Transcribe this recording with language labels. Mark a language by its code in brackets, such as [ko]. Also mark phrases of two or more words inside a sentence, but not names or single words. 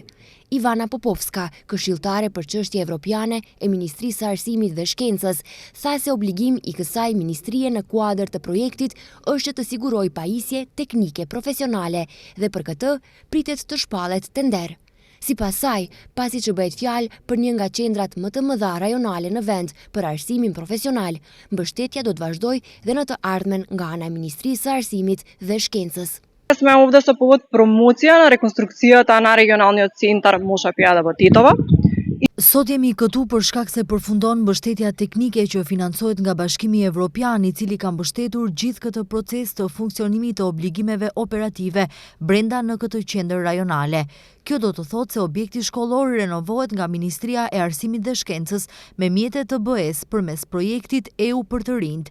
[sq] Ivana Popovska, këshilltare për çështje evropiane e Ministrisë së Arsimit dhe Shkencës, tha se obligim i kësaj ministrie në kuadër të projektit është të siguroj pajisje teknike profesionale dhe për këtë pritet të shpallet tender. Sipas saj, pasi që bëhet fjalë për një nga qendrat më të mëdha rajonale në vend për arsimin profesional, mbështetja do të vazhdojë dhe në të ardhmen nga ana e Ministrisë së Arsimit dhe Shkencës. [mk] Сме овде со повод промоција на реконструкцијата на регионалниот центар Mosha Pjade во Tetovo. [sq] Sot jemi këtu për shkak se përfundon mbështetja teknike që financohet nga Bashkimi Evropian, i cili ka mbështetur gjithë këtë proces të funksionimit të obligimeve operative brenda në këtë qendër rajonale. Kjo do të thotë se objekti shkollor renovohet nga Ministria e Arsimit dhe Shkencës me mjetet të BE-s përmes projektit EU për të rinjt.